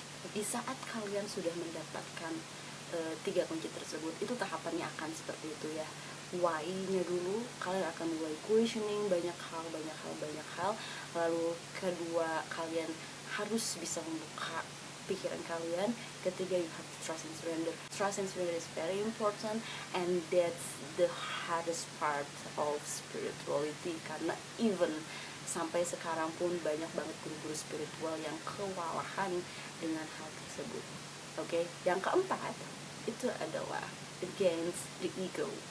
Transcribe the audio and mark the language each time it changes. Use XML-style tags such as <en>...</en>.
<id>Di saat kalian sudah mendapatkan 3 kunci tersebut, itu tahapannya akan seperti itu ya. Why-nya dulu, kalian akan mulai questioning banyak hal. Lalu kedua, kalian harus bisa membuka pikiran kalian. Ketiga,</id> <en>you have to trust and surrender. Trust and surrender is very important, and that's the hardest part of spirituality.</en> <id>Karena even sampai sekarang pun banyak banget guru-guru spiritual yang kewalahan dengan hal tersebut. Oke? Yang keempat itu adalah</id> <en>against the ego.</en>